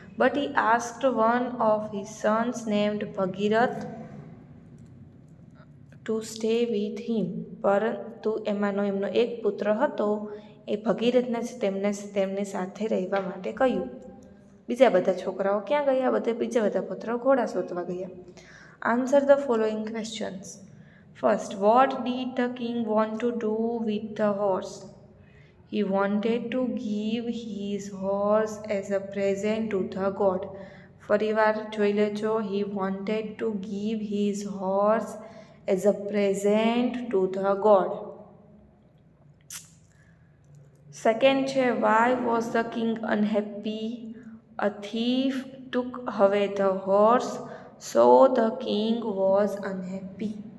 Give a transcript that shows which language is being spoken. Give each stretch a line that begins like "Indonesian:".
English: but he asked one of his sons named Bhagirath to stay with him,
Gujarati: પરંતુ એમનો એક પુત્ર હતો, એ ભગીરથને તેમની સાથે રહેવા માટે કહ્યું. બીજા બધા છોકરાઓ ક્યાં ગયા? બીજા બધા પુત્રો ઘોડા શોધવા ગયા.
English: Answer the following questions. First, what did the king want to do with the horse? He wanted to give his horse as a present to the god.
Gujarati: ફરીવાર જોઈ લેજો.
English: He wanted to give his horse as a present to the god. Second છે why was the king unhappy? A thief took away the horse so the king was unhappy.